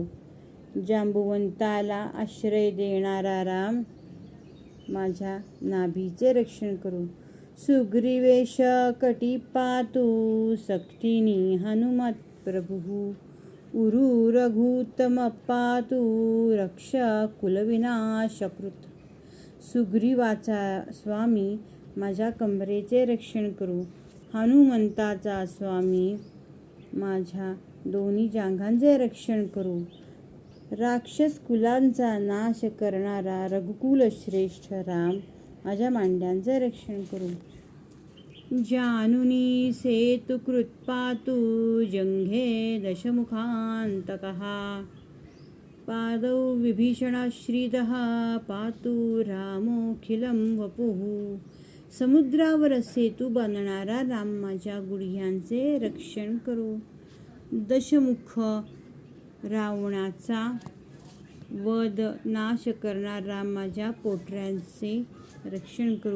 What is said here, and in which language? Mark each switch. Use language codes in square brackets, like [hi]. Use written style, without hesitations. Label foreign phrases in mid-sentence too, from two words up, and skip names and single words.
[mr] जांबुवंताला आश्रय देणारा राम माझ्या नाभीचे रक्षण करो. [sa] सुग्रीवेश कटी पातु सक्तिनी हनुमत प्रभुः उरु रघुत्तम पातु रक्ष कुलविनाशकृत. [mr] सुग्रीवाचा स्वामी माझ्या कंबरेचे रक्षण करो. हनुमंताचा स्वामी माझ्या दोन्ही जांघांचे रक्षण करो. राक्षस कुलांचा नाश करणारा रघुकुल श्रेष्ठ राम माझ्या मांड्यांचे रक्षण करो. [sa] जानुनी सेतुकृत पातु जंघे दशमुखांतकः पादौ विभीषणाश्रितः पातु रामोऽखिलं वपुः. [mr] समुद्रावर सेतू बांधणारा राम माझ्या गुडघ्यांचे रक्षण करो. दशमुख रावणाचा वध नाश करणारा राम माझ्या पोटऱ्यांचे रक्षण करो.